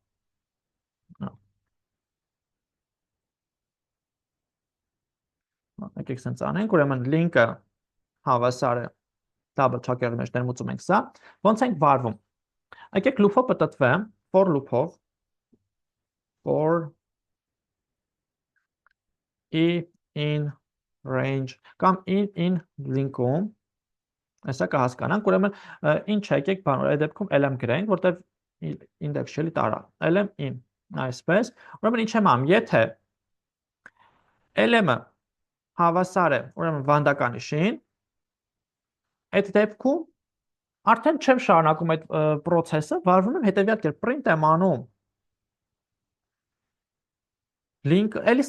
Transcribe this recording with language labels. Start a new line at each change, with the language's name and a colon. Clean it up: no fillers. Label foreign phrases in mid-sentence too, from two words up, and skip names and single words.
Armenian: եկեք սենց անենք, ուրեմն link-ը հավասար է
English: double check-
Armenian: երի մեջ ներմուծում ենք սա, ոնց ենք վարվում։ Եկեք loop-ով պատտվեմ,
English: for loop-ով, for in range
Armenian: կամ in link-ում Այսա կհասկանանք, ուրեմն ինչ եկեք բան, այդ դեպքում LM գրենք, որտեվ index չէ՞ տարա, LM in, այսպես, ուրեմն ինչ եմ անում, եթե LM-ը հավասար է, ուրեմն վանդականիշին, այդ դեպքում արդեն չեմ շարունակում այդ process-ը, վարվում եմ հետևյալ կերպ, print եմ անում link, էլի